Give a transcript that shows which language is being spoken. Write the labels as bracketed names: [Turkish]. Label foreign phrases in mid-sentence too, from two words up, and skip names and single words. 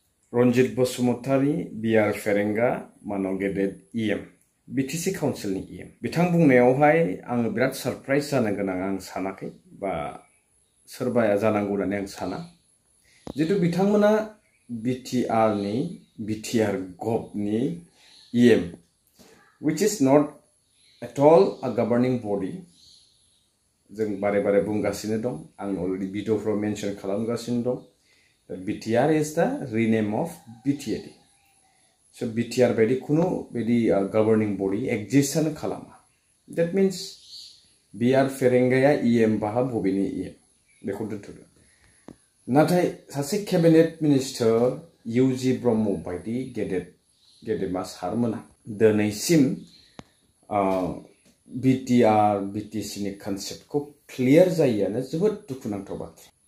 [Bodo] रनजित बसुमतारी, बिआर फेरेंगा, मानाव गेदेर इएम, बिटिसि काउन्सिलनि इएम। बिथां बुंनायावहाय आङो बिराद सारप्राइज जानो गोनां आं सानाखै बा सोरबाया जानांगौ होननानै आं साना। जितु बिथांमोना बिटिआरनि बिटिआर गभनि इएम, [English] which is not at all a governing body। [Bodo] जों बारे बारे बुंगासिनो दं, आं [English] already video mention [Bodo] खालामगासिनो दं। [English] BTR is the rename of BTAD. [Bodo] So BTR बायदि खुनु बायदि [English] governing body exist [Bodo] आनो खालामा। [English] That means [Bodo] बिआर फेरेंगाया EM बाहा बबेनि EM बेखौ दोनथ'दो। नाथाय सासे [English] cabinet minister [Bodo] इउजि ब्रह्म बायदि गेदेमा सारमोना दिनैसिम BTR BTCनि [English] concept clear [Bodo] जायियानो जोबोद दुखुनांथाव बाथ्रा।